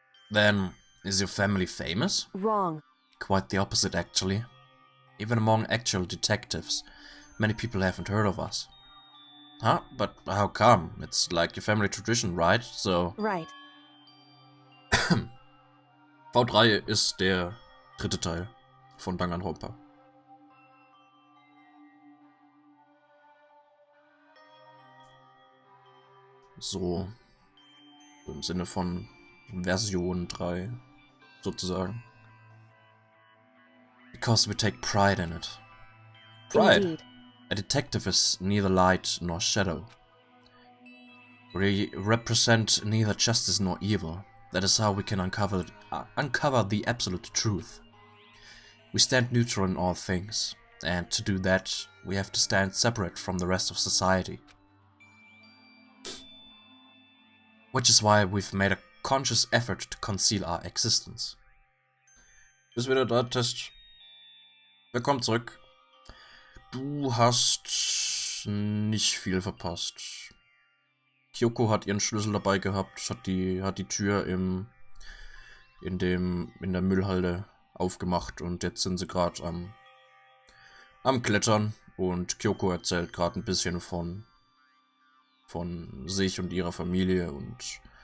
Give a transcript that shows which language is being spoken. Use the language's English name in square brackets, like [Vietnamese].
[English] Then, is your family famous? Wrong. Quite the opposite, actually. Even among actual detectives, many people haven't heard of us. Huh? But how come? It's like your family tradition, right? So... Right. [German] V3 ist der dritte Teil von Danganronpa. So im Sinne von Version 3 sozusagen. [English] Because we take pride in it. Pride? Indeed. A detective is neither light nor shadow. We represent neither justice nor evil. That is how we can uncover the absolute truth. We stand neutral in all things, and to do that, we have to stand separate from the rest of society. Which is why we've made a conscious effort to conceal our existence. [German] Bist wieder da, Test. Willkommen zurück. Du hast nicht viel verpasst. Kyoko hat ihren Schlüssel dabei gehabt, hat die Tür in der Müllhalde aufgemacht und jetzt sind sie gerade am Klettern und Kyoko erzählt gerade ein bisschen von sich und ihrer Familie und